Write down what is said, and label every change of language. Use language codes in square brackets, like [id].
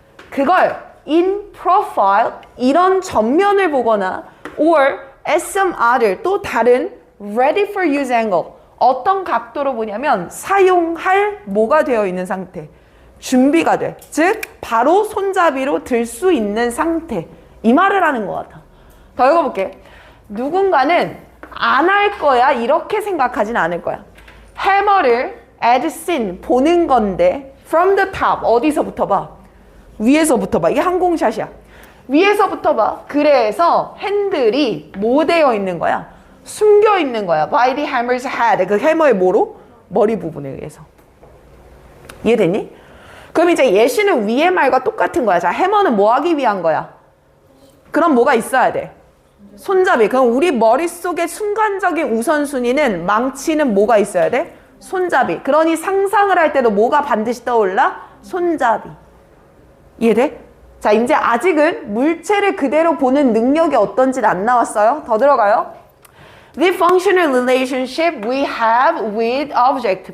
[en] 그걸 in profile. [ko] 이런 전면을 보거나 [en] or as some other. [ko] 또 다른 [en] ready for use angle. [ko] 어떤 각도로 보냐면 사용할 뭐가 되어 있는 상태. 준비가 돼. 즉 바로 손잡이로 들 수 있는 상태. 이 말을 하는 것 같아. 더 읽어볼게. 누군가는 안 할 거야 이렇게 생각하진 않을 거야. 해머를 [en] as seen [ko] 보는 건데 [en] from the top [ko] 어디서부터 봐? 위에서부터 봐. 이게 항공샷이야. 위에서부터 봐. 그래서 핸들이 뭐 되어 있는 거야? 숨겨 있는 거야. [en] by the hammer's head. [ko] 그 해머의 뭐로? 머리 부분에 의해서. 이해됐니? 그럼 이제 예시는 위의 말과 똑같은 거야. 자, 해머는 뭐 하기 위한 거야? 그럼 뭐가 있어야 돼? 손잡이. 그럼 우리 머릿속에 순간적인 우선순위는 망치는 뭐가 있어야 돼? 손잡이. 그러니 상상을 할 때도 뭐가 반드시 떠올라? 손잡이. 이해돼? 자, 이제 아직은 물체를 그대로 보는 능력이 어떤지 안 나왔어요. 더 들어가요. [en] The functional relationship we have with object.